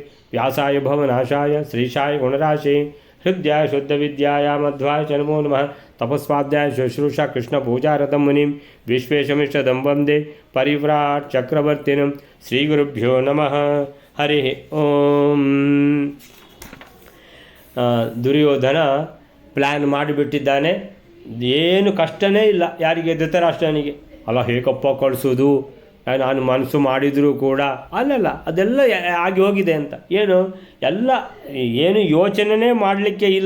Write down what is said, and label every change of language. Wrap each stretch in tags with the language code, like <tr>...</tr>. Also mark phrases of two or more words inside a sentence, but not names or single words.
<sa>व्यासाय भवनाशाय श्रीशाय गुणराशे हृदयाय शुद्धविद्याय मध्वाय च नमो नमः। तपस्वाध्याय शुश्रूषा कृष्णपूजारतं मुनिं विश्वेशमिष्टदं वन्दे परिव्राट् चक्रवर्तिनं। श्रीगुरुभ्यो नमः। हरि ओಂ।</sa> <kn>ದುರ್ಯೋಧನ ಪ್ಲ್ಯಾನ್ ಮಾಡಿಬಿಟ್ಟಿದ್ದಾನೆ. ಏನು ಕಷ್ಟನೇ ಇಲ್ಲ ಯಾರಿಗೆ, ಧೃತರಾಷ್ಟ್ರನಿಗೆ. ಅಲ್ಲ, ಹೇಗಪ್ಪ ಕಳಿಸೋದು, ನಾನು ಮನಸ್ಸು ಮಾಡಿದರೂ ಕೂಡ ಅಲ್ಲಲ್ಲ, ಅದೆಲ್ಲ ಆಗಿ ಹೋಗಿದೆ ಅಂತ. ಏನು ಯೋಚನೆ ಮಾಡಲಿಕ್ಕೆ ಇಲ್ಲ.</kn>